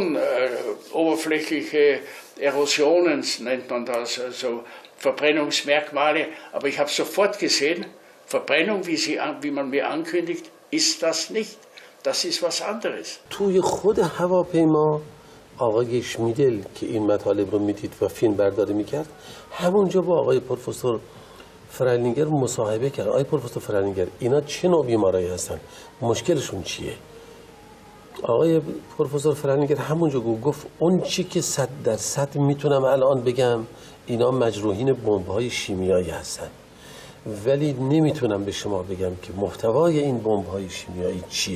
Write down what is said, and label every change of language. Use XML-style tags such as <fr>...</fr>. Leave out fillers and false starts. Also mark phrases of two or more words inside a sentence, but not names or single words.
<de>oberflächliche Erosionen nennt man das, also Verbrennungsmerkmale, aber ich habe sofort gesehen, Verbrennung, wie man mir ankündigt, ist das nicht. Das ist was anderes.</de> <fa>توی خود هواپیما آقای شمیدل که این مطالب رو میدید و فیلم برداری میکرد همونجا با آقای پروفسور فرلینگر مصاحبه کرد. آقای پروفسور فرلینگر اینا چه نوع بیمارایی هستن؟ مشکلشون چیه؟ آقای پروفسور فرلینگر همونجا گفت اون چی که 100% میتونم الان بگم اینا مجروحین بمب‌های شیمیایی هستن ولی نمیتونم به شما بگم که محتوای این بمب‌های شیمیایی چیه.</fa>